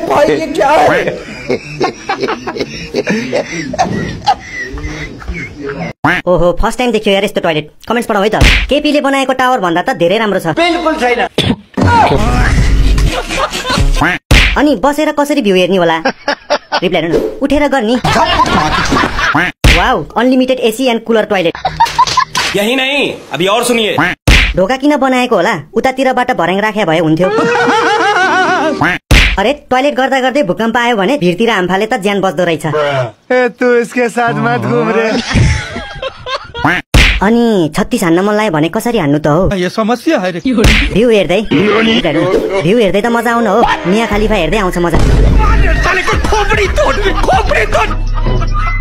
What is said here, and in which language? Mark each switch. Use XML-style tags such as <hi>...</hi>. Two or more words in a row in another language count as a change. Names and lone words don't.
<ne>ओहो</ne> <en>first time</en> <ne>देखियो यार यस्तो टोयलेट कमेन्ट्स पढाऊ है त केपीले बनाएको टावर भन्दा त धेरै राम्रो छ बिल्कुल छैन अनि बसेर कसरी भ्यू हेर्ने होला रिप्लाई हेर्नु न उठेर गर्ने वाउ</ne> <en>unlimited AC and cooler toilet</en> <hi>यही नहीं अभी और सुनिए</hi> <ne>ढोका किन बनाएको होला उतातिरबाट भर्याङ राखे भए हुन्थ्यो अरे टोयलेट गर्दा गर्दै भूकम्प आयो भने भिरतिर हामफाले त ज्यान बच्दो रहेछ</ne> <hi>तू इसके साथ मत घूम रे</hi> <ne>अनि 36 हान्न मन लाग्यो भने कसरी हान्नु त हो यो समस्या है भ्यू हेर्दै भ्यू हेर्दै त मजा आउन हो मिया खलिफा हेर्दै आउँछ मजा</ne>